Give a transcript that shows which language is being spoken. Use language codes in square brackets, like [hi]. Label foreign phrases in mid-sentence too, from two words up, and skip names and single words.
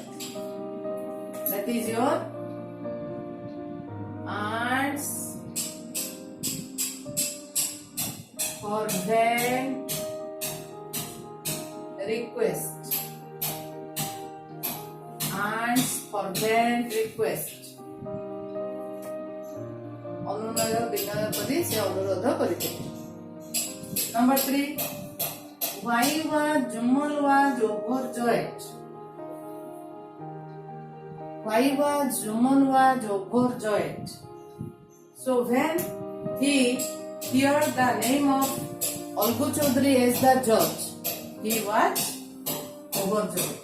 [en] That is your aunt's fervent request. Aunt's fervent request. [or] ଅନୁନୟ ବିନୟ କରି ସେ ଅନୁରୋଧ କରିଥିଲେ. [en] Number 3. Why was Jumal was overjoyed? Why was Jumal was overjoyed? So when he heard the name of Algu Chaudhary as the judge, he was overjoyed.